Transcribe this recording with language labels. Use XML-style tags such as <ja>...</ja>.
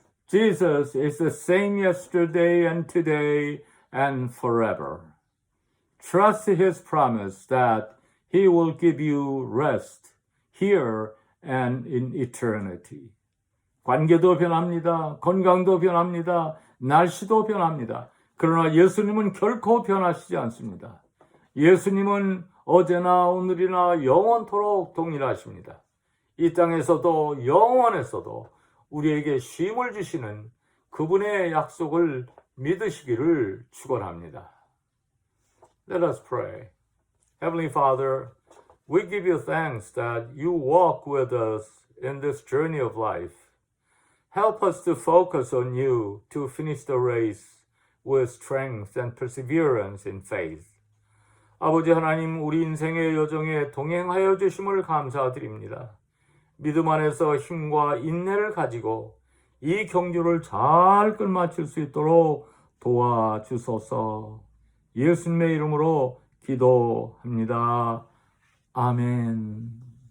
<en>Jesus is the same yesterday and today and forever. Trust His promise that He will give you rest here and in eternity.</en> <ko>관계도 변합니다. 건강도 변합니다. 날씨도 변합니다. 그러나 예수님은 결코 변하시지 않습니다. 예수님은 어제나 오늘이나 영원토록 동일하십니다. 이 땅에서도 영원에서도 우리에게 쉼을 주시는 그분의 약속을 믿으시기를 축원합니다.</ko> <en>Let us pray. Heavenly Father, we give you thanks that you walk with us in this journey of life. Help us to focus on you to finish the race with strength and perseverance in faith.</en> <ko>아버지 하나님, 우리 인생의 여정에 동행하여 주심을 감사드립니다. 믿음 안에서 힘과 인내를 가지고 이 경주를 잘 끝마칠 수 있도록 도와주소서. 예수님의 이름으로 기도합니다. 아멘.</ko>